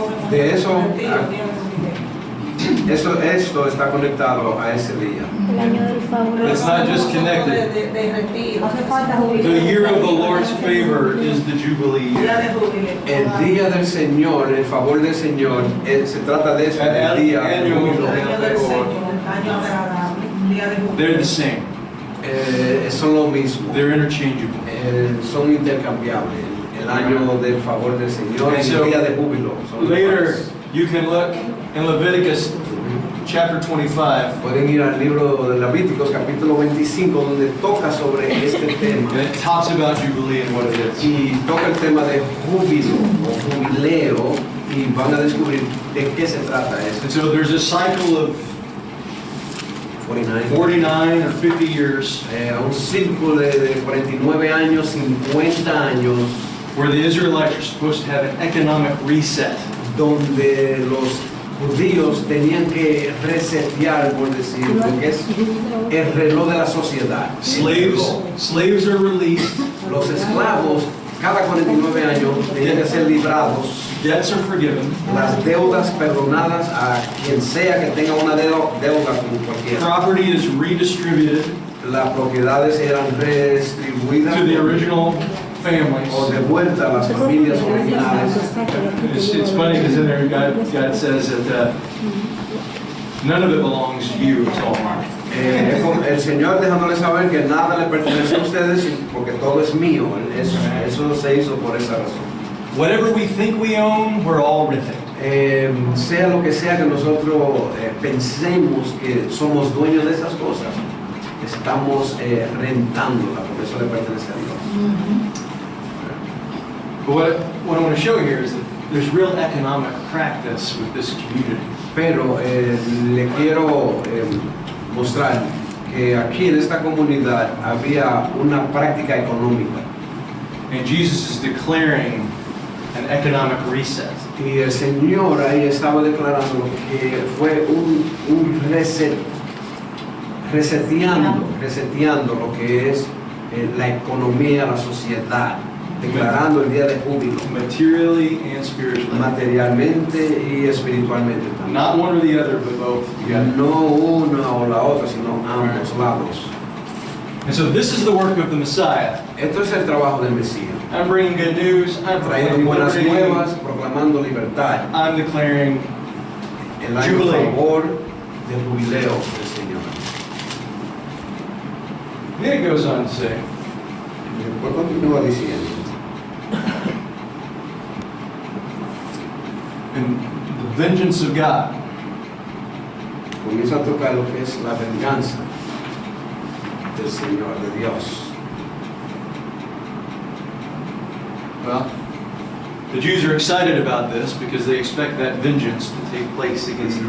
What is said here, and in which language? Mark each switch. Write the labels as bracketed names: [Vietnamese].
[Spanish] De eso, esto está conectado a ese día. El año del favor. [English] It's not just connected. [Spanish] De retiro. Hace falta jubileo. [English] The year of the Lord's favor is the Jubilee [Spanish] Día [English] year. [Spanish] de jubileo. El día del Señor, el favor del Señor, se trata de eso, el día del Año. júbilo. Año del Señor, año agradable, día de jubileo. [English] They're the same. [Spanish] Son lo mismo. [English] They're interchangeable. [Spanish] Son intercambiables. El año del favor del Señor y [English] And so, [Spanish] el día de júbilo. Son [English] Later, [Spanish] iguales. [English] you can look in Leviticus chapter 25, [Spanish] Pueden ir al libro de Levíticos capítulo 25 donde toca sobre este tema [English] and it talks about Jubilee and what it is. [Spanish] y toca el tema de júbilo o jubileo y van a descubrir de qué se trata eso. [English] And so there's a cycle of 49. 49 or 50 years [Spanish] Un círculo de 49 años, 50 años [English] where the Israelites are supposed to have an economic reset. [Spanish] donde los judíos tenían que resetear, por decir, lo que es el reloj de la sociedad. [English] Slaves are released, [Spanish] Los esclavos, cada 49 años, tenían que ser librados. [English] debts are forgiven, [Spanish] Las deudas perdonadas a quien sea que tenga una deuda con cualquiera. [English] property is redistributed [Spanish] Las propiedades eran redistribuidas [English] to the original families. [Spanish] o de vuelta a las familias originales. [English] It's funny because in there God says that none of it belongs to you, it's all mine. [Spanish] El Señor dejándole saber que nada le pertenece a ustedes porque todo es mío. Eso se hizo por esa razón. [English] Whatever we think we own, we're all renting. [Spanish] Sea lo que sea que nosotros pensemos que somos dueños de esas cosas, estamos rentándola, por eso le pertenece a Dios. [English] But what I want to show here is that there's real economic practice with this community. [Spanish] Pero le quiero mostrar que aquí en esta comunidad había una práctica económica. [English] And Jesus is declaring an economic reset. [Spanish] Y el Señor ahí estaba declarando que fue un reseteando lo que es la economía, la sociedad, declarando el día de júbilo, [English] Materially and spiritually. [Spanish] materialmente y espiritualmente también. [English] Not one or the other, but both together. [Spanish] No una o la otra, sino ambos lados. [English] And so this is the work of the Messiah. [Spanish] Esto es el trabajo del Mesías. [English] I'm bringing good news. I'm [Spanish] Trayendo [English] proclaiming [Spanish] buenas [English] liberty. [Spanish] nuevas, proclamando libertad. [English] I'm declaring [Spanish] El año a [English] Jubilee. [Spanish] favor del jubileo del Señor. [English] Then it goes on to say, [Spanish] Y después continúa diciendo, [English] and the vengeance of God. [Spanish] comienza a tocar lo que es la venganza del Señor, de Dios. [English] Well, the Jews are excited about this because they expect that vengeance to take place against the